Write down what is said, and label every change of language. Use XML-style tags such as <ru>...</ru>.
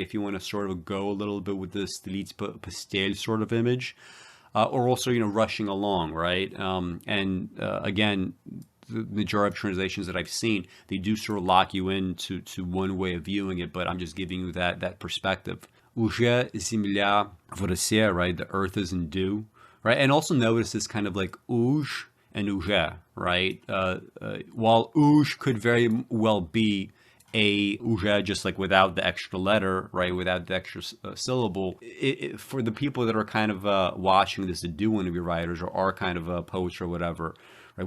<en>If you want to sort of go a little bit with this</en> <ru>стелить постель</ru> <en>sort of image, or also, rushing along, right? Again, the majority of translations that I've seen, they do sort of lock you into one way of viewing it, but I'm just giving you that perspective.</en> <ru>Уже земля в росе, right?</ru> <en>The earth is in dew, right? And also notice this kind of like uj and уже, right? While uj could very well be a уже just like without the extra letter, right? Without the extra syllable. For the people that are kind of watching this, that do want to be writers or are kind of poets or whatever, right?</en>